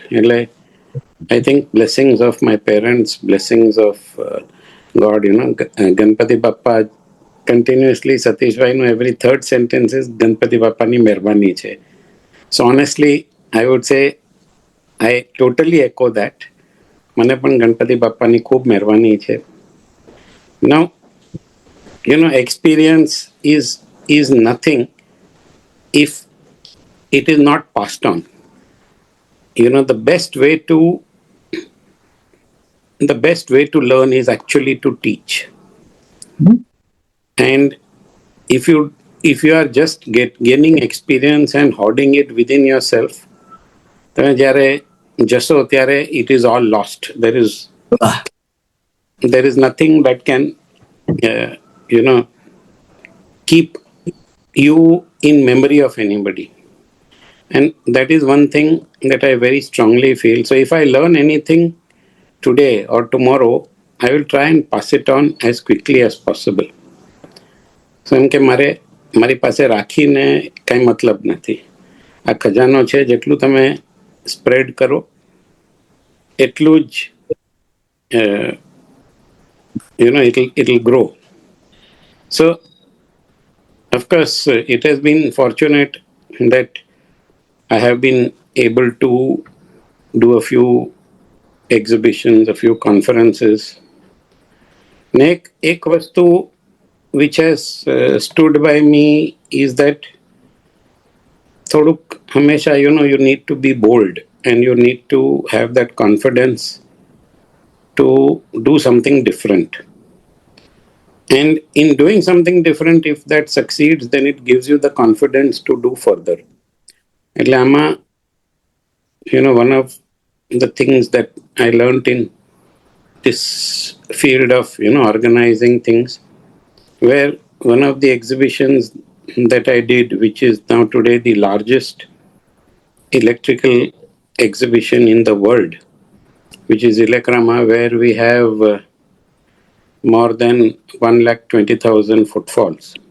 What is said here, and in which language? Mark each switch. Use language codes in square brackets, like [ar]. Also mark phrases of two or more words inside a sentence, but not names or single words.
[en] I think blessings of my parents, blessings of God, Ganpati Bappa, continuously Satish Bhai, every third sentence is [gu] ગણપતિ બાપ્પા ની મહેરબાની છે. [en] So honestly, I would say I totally echo that. [gu] મને પણ ગણપતિ બાપાની ખૂબ મહેરબાની છે. [en] Now, experience is nothing if it is not passed on. The best way to learn is actually to teach. And if you are just gaining experience and hoarding it within yourself, [gu] તમે જ્યારે જશો ત્યારે [en] it is all lost. There is nothing that can keep you in memory of anybody. And that is one thing that I very strongly feel. So if I learn anything today or tomorrow, I will try and pass it on as quickly as possible. [gu] So એમ કે મારી પાસે રાખીને કંઈ મતલબ નથી. આ ખજાનો છે, જેટલું તમે સ્પ્રેડ કરો એટલું જ [en] it'll grow. So of course it has been fortunate that I have been able to do a few exhibitions, a few conferences. [gu] એક વસ્તુ [en] which has stood by me is that [gu] થોડુંક હંમેશા, [en] you need to be bold and you need to have that confidence to do something different. And in doing something different, if that succeeds, then it gives you the confidence to do further. [gu] એટલે આમાં [en] one of the things that I learned in this field of organizing things, where one of the exhibitions that I did, which is now today the largest electrical exhibition in the world, which is Ilakrama, where we have more than 120,000 footfalls.